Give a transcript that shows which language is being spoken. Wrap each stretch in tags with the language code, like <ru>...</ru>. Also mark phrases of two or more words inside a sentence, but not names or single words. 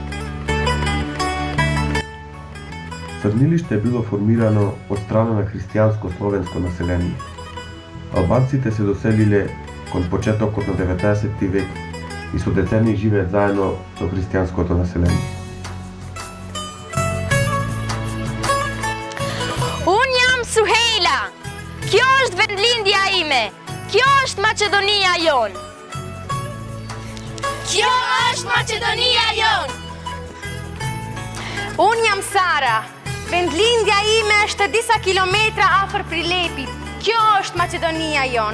<mk>Црнилиште било формирано од страна на христијанско-словенско население. Албанците се доселиле кон почетокот на 19 век и со децени живеат заедно со христијанското население.</mk> <sq>Suhejla, kjo është vendlindja ime, kjo është Maqedonia jon. Kjo është Maqedonia jon. Unë jam Sara, vendlindja ime është disa kilometra afër Prilepit, kjo është Maqedonia jon.</sq>